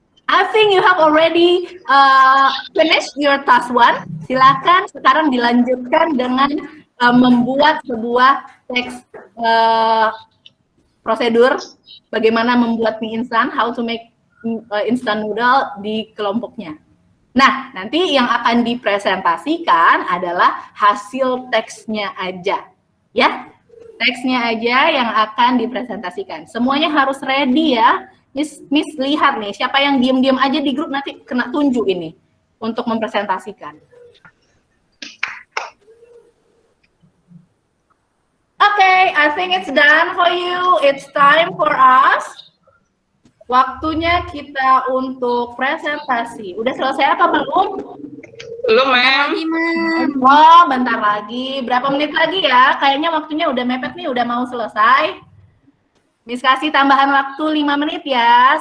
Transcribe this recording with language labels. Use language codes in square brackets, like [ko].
[en] I think you have already finished your task 1. [id] Silakan sekarang dilanjutkan dengan membuat sebuah teks prosedur bagaimana membuat mie instan, [en] how to make instant noodle [id] di kelompoknya. Nah, nanti yang akan dipresentasikan adalah hasil teksnya aja, ya. Teksnya aja yang akan dipresentasikan. Semuanya harus ready ya. Miss lihat nih, siapa yang diam-diam aja di grup nanti kena tunjuk ini untuk mempresentasikan. [en] Okay, I think it's done for you. It's time for us. [id] Waktunya kita untuk presentasi. Udah selesai apa belum? Belum, ma'am. Oh, bentar lagi. Berapa menit lagi ya? Kayaknya waktunya udah mepet nih, udah mau selesai. Miss kasih tambahan waktu 5 menit ya.